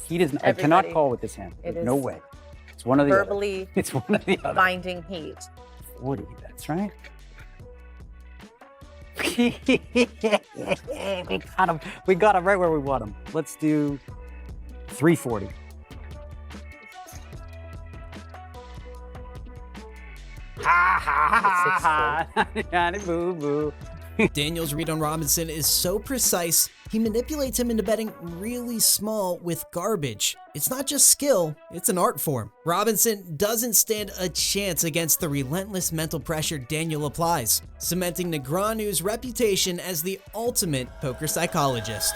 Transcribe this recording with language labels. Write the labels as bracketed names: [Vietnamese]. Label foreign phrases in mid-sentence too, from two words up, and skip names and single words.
[English] Heat is. I cannot Everybody. call with this hand. It No is way. It's one of the verbally other. It's one of the other. binding heat. 40. That's right. we got him right where we want him. Let's do 340. Ha ha ha ha! Boo boo. Daniel's read on Robinson is so precise, he manipulates him into betting really small with garbage. It's not just skill, it's an art form. Robinson doesn't stand a chance against the relentless mental pressure Daniel applies, cementing Negreanu's reputation as the ultimate poker psychologist.